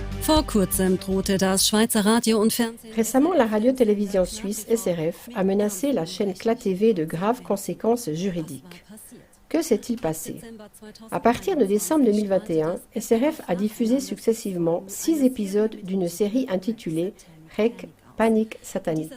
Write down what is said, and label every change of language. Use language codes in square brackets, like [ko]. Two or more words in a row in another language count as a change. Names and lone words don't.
[de] Vor kurzem drohte das Schweizer Radio und Fernsehen. [fr] Récemment, la radio-télévision suisse SRF a menacé la chaîne CLA-TV de graves conséquences juridiques. Que s'est-il passé? À partir de décembre 2021, SRF a diffusé successivement 6 épisodes d'une série intitulée REC Panique satanique.